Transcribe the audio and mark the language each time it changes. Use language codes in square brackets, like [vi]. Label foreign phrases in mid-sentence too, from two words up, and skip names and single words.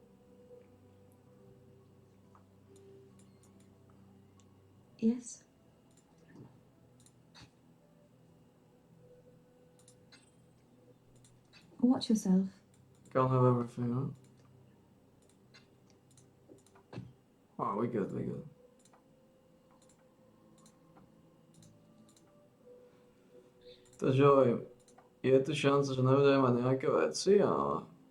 [en] Yes? Watch yourself. Can't have everything, huh? Oh, we good, we good. [sk] Takže je tu šance, že nebudeme mať nejaké veci, ale...